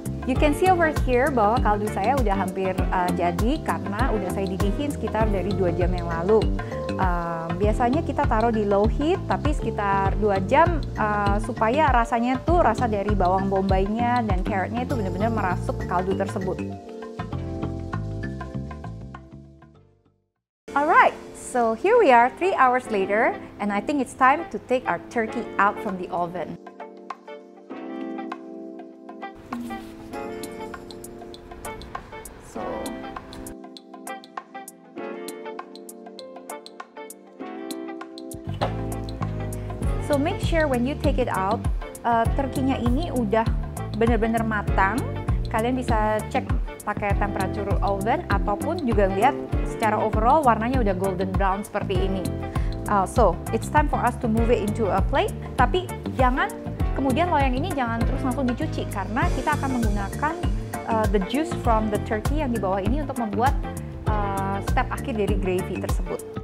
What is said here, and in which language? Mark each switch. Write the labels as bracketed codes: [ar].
[en] You can see over here [id] bahwa kaldu saya udah hampir jadi karena udah saya didihin sekitar dari 2 jam yang lalu. Biasanya kita taruh di low heat tapi sekitar 2 jam supaya rasanya tuh rasa dari bawang bombaynya dan carrotnya itu benar-benar merasuk ke kaldu tersebut. [en] Alright, so here we are 3 hours later, and I think it's time to take our turkey out from the oven. So make sure when you take it out, [id] turkey-nya ini udah benar-benar matang. Kalian bisa cek pakai temperature oven ataupun juga lihat secara overall warnanya udah golden brown seperti ini. [en] So it's time for us to move it into a plate. [id] Tapi jangan kemudian loyang ini jangan terus langsung dicuci karena kita akan menggunakan [en] the juice from the turkey [id] yang di bawah ini untuk membuat step akhir dari gravy tersebut.